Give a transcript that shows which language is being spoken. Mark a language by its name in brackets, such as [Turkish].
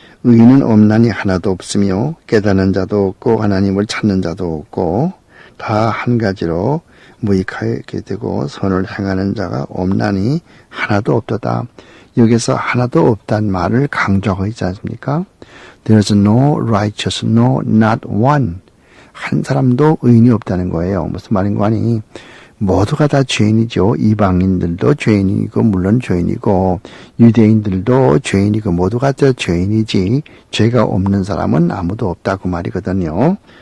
[Korean] 의인은 없나니 하나도 없으며 깨닫는 자도 없고 하나님을 찾는 자도 없고 다 한 가지로 무익하게 되고 선을 행하는 자가 없나니 하나도 없도다. 여기서 하나도 없다는 말을 강조하고 있지 않습니까? [English] There's no righteous, no, not one. [Korean] 한 사람도 의인이 없다는 거예요. 무슨 말인가 하니 모두가 다 죄인이죠. 이방인들도 죄인이고 물론 죄인이고 유대인들도 죄인이고 모두가 다 죄인이지 죄가 없는 사람은 아무도 없다고 말이거든요.